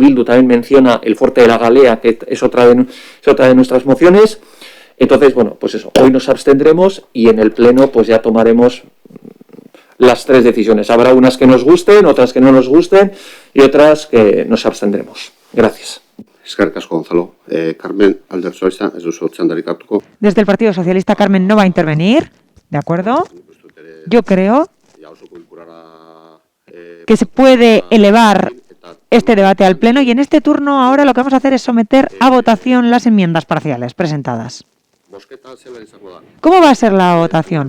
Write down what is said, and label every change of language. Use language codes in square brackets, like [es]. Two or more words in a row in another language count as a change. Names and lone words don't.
[es] Bildu también menciona el Fuerte de la Galea, que es otra de nuestras mociones. Entonces, pues eso, hoy nos abstendremos y en el pleno pues ya tomaremos las tres decisiones. Habrá unas que nos gusten, otras que no nos gusten y otras que nos abstendremos. Gracias. [eu] Eskerrik asko, Gonzalo. Carmen, alde socialista, ez duzu txandarik hartuko. [es] Desde el Partido Socialista, Carmen no va a intervenir. ¿De acuerdo? Yo creo que se puede elevar este debate al Pleno y en este turno ahora lo que vamos a hacer es someter a votación las enmiendas parciales presentadas. ¿Cómo va a ser la votación?